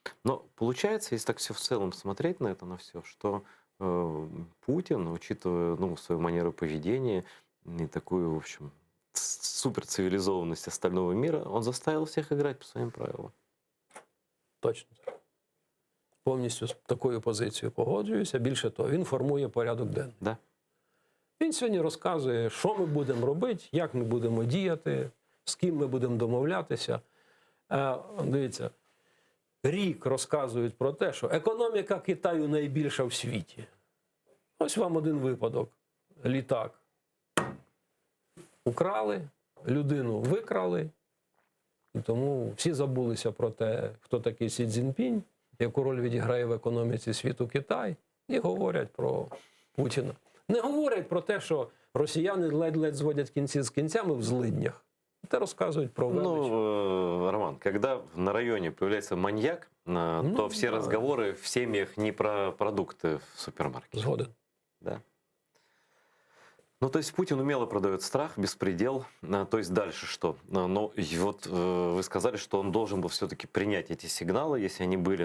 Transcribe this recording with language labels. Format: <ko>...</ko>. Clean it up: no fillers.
<ru>Но получается, если так все в целом смотреть на это, на все, что Путин, учитывая свою манеру поведения и такую, в общем, суперцивилизованность остального мира, он заставил всех играть по своим правилам. Точно так.</ru> <uk>Повністю з такою позицією погоджуюся. Більше того, він формує порядок денний.</uk> <ru>Да.</ru> <uk>Він сьогодні розказує, що ми будемо робити, як ми будемо діяти, з ким ми будемо домовлятися. Дивіться, рік розказують про те, що економіка Китаю найбільша в світі. Ось вам один випадок. Літак украли, людину викрали, і тому всі забулися про те, хто такий Сі Цзіньпінь, яку роль відіграє в економіці світу Китай, і говорять про Путіна. Не говорять про те, що росіяни ледь-ледь зводять кінці з кінцями в злиднях. Те розказують про велич.</uk> <ru>Ну, Роман, когда на районе появляется маньяк, то все разговоры в семьях не про продукты в супермаркете.</ru> <uk>Згоден.</uk> <ru>Да. Ну, то есть Путин умело продает страх, беспредел. То есть дальше что? Но и вот вы сказали, что он должен был все-таки принять эти сигналы, если они были.</ru>